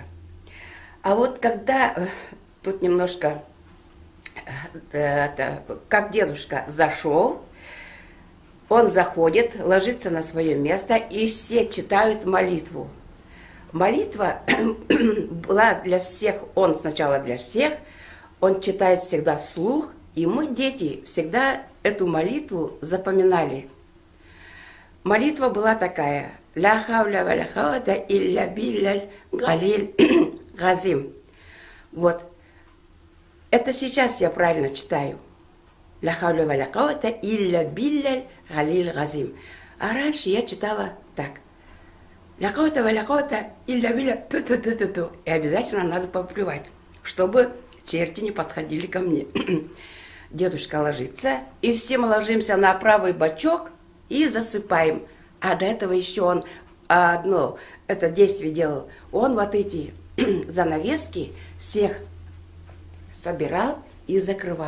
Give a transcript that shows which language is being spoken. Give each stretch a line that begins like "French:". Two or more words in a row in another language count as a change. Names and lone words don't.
Russian: А вот когда тут немножко, как дедушка зашел, он заходит, ложится на свое место, и все читают молитву. Молитва была для всех, он сначала для всех, он читает всегда вслух, и мы, дети, всегда эту молитву запоминали. Молитва была такая:
Arabic: «لا حول ولا قوة إلا بالله العلي العظيم».
Russian: Вот. Это сейчас я правильно читаю.
Arabic: «لا حول ولا قوة إلا بالله العلي العظيم».
Russian: А раньше я читала так:
Arabic: «لا قوة ولا قوة إلا بالله пу-пу-пу-пу-пу».
Russian: И обязательно надо поплевать, чтобы черти не подходили ко мне. Дедушка ложится, и все мы ложимся на правый бочок и засыпаем. А до этого еще он одно это действие делал. Он вот эти занавески всех собирал и закрывал.